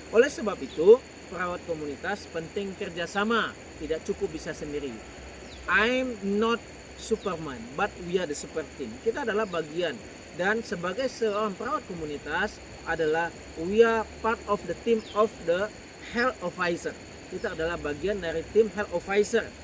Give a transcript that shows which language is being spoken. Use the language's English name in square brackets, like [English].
[Indonesian] Oleh sebab itu, perawat komunitas penting kerjasama, tidak cukup bisa sendiri. [English] I'm not Superman, but we are the super team. [Indonesian] Kita adalah bagian, dan sebagai seorang perawat komunitas adalah [English] we are part of the team of the health advisor. [Indonesian] Kita adalah bagian dari tim health advisor.